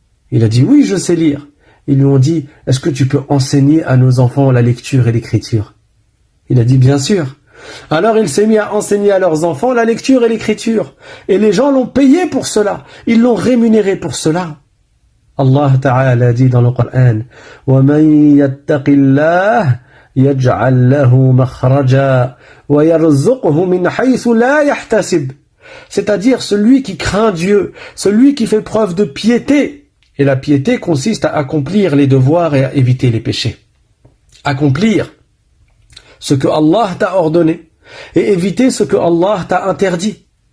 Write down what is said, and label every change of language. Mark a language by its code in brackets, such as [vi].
[fr] Il a dit oui, je sais lire. Ils lui ont dit: est-ce que tu peux enseigner à nos enfants la lecture et l'écriture? Il a dit bien sûr. Alors il s'est mis à enseigner à leurs enfants la lecture et l'écriture. Et les gens l'ont payé pour cela. Ils l'ont rémunéré pour cela. Allah Ta'ala dit dans le Coran: [ar] وَمَنْ يَتَّقِ اللَّهِ يَجْعَلْ لَهُ مَخْرَجًا وَيَرْزُقْهُ مِنْ حَيْثُ لَا يَحْتَسِبُ. [fr] C'est-à-dire celui qui craint Dieu, celui qui fait preuve de piété. Et la piété consiste à accomplir les devoirs et à éviter les péchés. Accomplir ce que Allah t'a ordonné et éviter ce que Allah t'a interdit.